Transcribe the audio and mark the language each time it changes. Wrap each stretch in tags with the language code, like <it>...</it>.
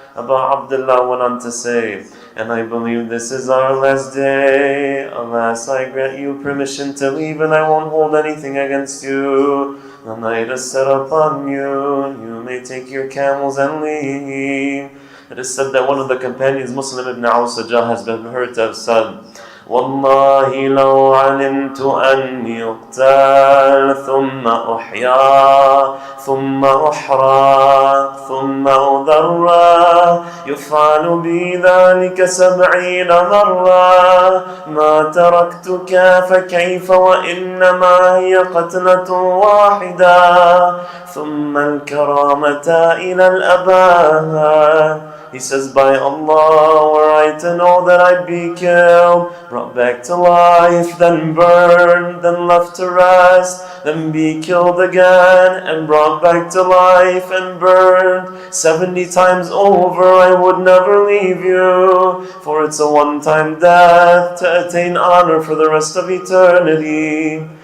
<en>Abu Abdullah went on to say, and I believe this is our last day. Alas, I grant you permission to leave, and I won't hold anything against you. The night is set upon you. You may take your camels and leave. It is said that one of the companions, Muslim ibn Awsajah, has been heard to have said,</en> <ar>والله لو علمت أني أقتل ثم أحيا ثم أحرى ثم أضرى يفعل بي ذلك 70 مرة ما تركتك فكيف وإنما هي قتلة واحدة ثم الكرامة إلى الأبد.</ar> <en>He says, by Allah, were I to know that I'd be killed, brought back to life, then burned, then left to rest, then be killed again, and brought back to life and burned 70 times over, I would never leave you, for it's a one-time death to attain honor for the rest of eternity.</en>